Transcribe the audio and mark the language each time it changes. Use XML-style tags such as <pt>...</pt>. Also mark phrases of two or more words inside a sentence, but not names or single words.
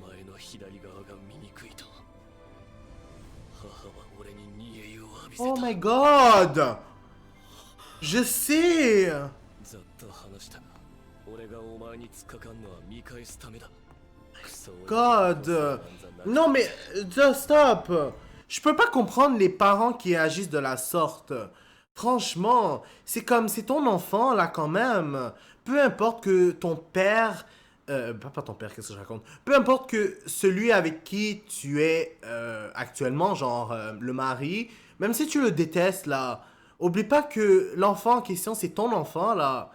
<ja>の左側が醜いと母は俺に煮え湯を浴びせた。</ja> <en>Oh my god!</en> <fr>Je sais!</fr> <ja>ざっと話したが俺がお前に突っかかんのは見返すためだ。クソ</ja> <fr>God! Non mais, stop! Je peux pas comprendre les parents qui agissent de la sorte. Franchement, c'est comme, c'est ton enfant là quand même. Peu importe que ton père... pas ton père, qu'est-ce que je raconte? Peu importe que celui avec qui tu es actuellement, genre le mari, même si tu le détestes là, oublie pas que l'enfant en question, c'est ton enfant là.</fr>